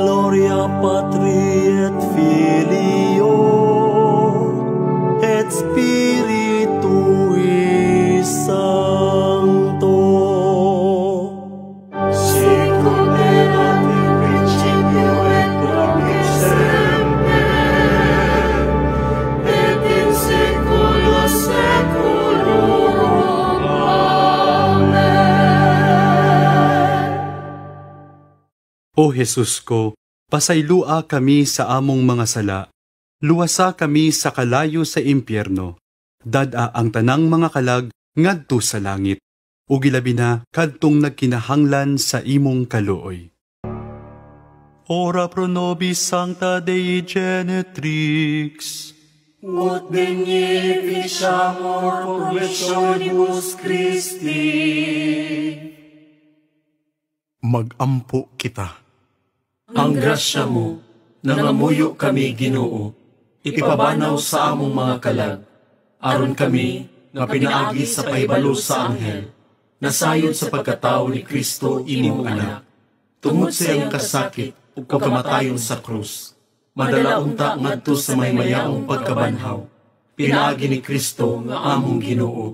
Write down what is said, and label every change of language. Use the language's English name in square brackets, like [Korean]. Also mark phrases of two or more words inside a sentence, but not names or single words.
[Latin] gloria Patri et Filio et Spiritui Sancto. Sicut erat in principio et nunc et semper, et in saecula saeculorum. Amen. [Cebuano] O Jesus ko, pasaylua kami sa among mga sala, luwasa kami sa kalayo sa impyerno, dada ang tanang mga kalag ngadto sa langit, ug gilabi na kadtong nagkinahanglan sa imong kaluoy. [Latin] Ora pro nobis Sancta Dei Genetrix, Ut beneficiamur promissionibus Christi. [Cebuano] Mag-ampo kita. Ang grasya mo, nangamuyo kami Ginoo, ipabanaw sa among mga kalag, aron kami nga pinaagi sa pahibalo sa anghel, nasayod sa pagkatao ni Kristo imong anak, tungod sa iyang kasakit ug kamatayon sa krus, madala unta ngadto sa maymayaong pagkabanhaw, pinaagi ni Kristo nga among Ginoo.